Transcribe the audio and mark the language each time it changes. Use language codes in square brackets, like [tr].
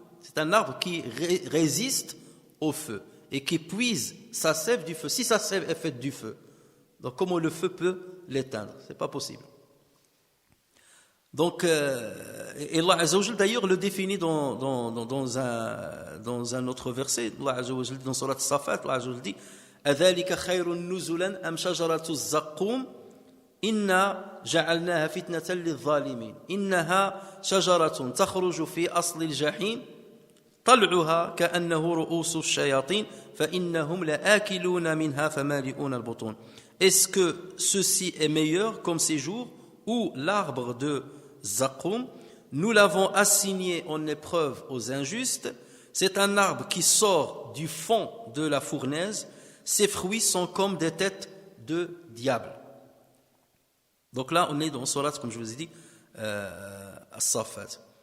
[fr] C'est un arbre qui résiste au feu et qui puise sa sève du feu. Si sa sève est faite du feu, donc comment le feu peut l'éteindre? C'est pas possible. Donc, et Allah Azza wa Jalla d'ailleurs le définit dans un autre verset. Allah Azza wa Jalla dans Surat As-Safat, Allah Azza wa Jalla dit [ar] أَذَلِكَ خَيْرٌ نُزُلًا أَمْ شَجَرَةُ الزَّقُّومِ إِنَّا جَعَلْنَاهَا فِتْنَةً لِلظَّالِمِينَ إِنَّهَا شَجَرَةٌ تَخْرُجُ فِي أَصْلِ الْجَحِيمِ طَلْعُهَا كَأَنَّهُ رُؤُوسُ الشَّيَاطِينِ فَإِنَّهُمْ لَآكِلُونَ مِنْهَا فَمَالِئُونَ الْبُطُونَ. [fr] Est-ce que ceci est meilleur comme séjour ou l'arbre de Zaqum? Nous l'avons assigné en épreuve aux injustes. C'est un arbre qui sort du fond de la fournaise. Ses fruits sont comme des têtes de diable. Donc là, on est dans Surat, comme je vous ai dit, As-Saffat.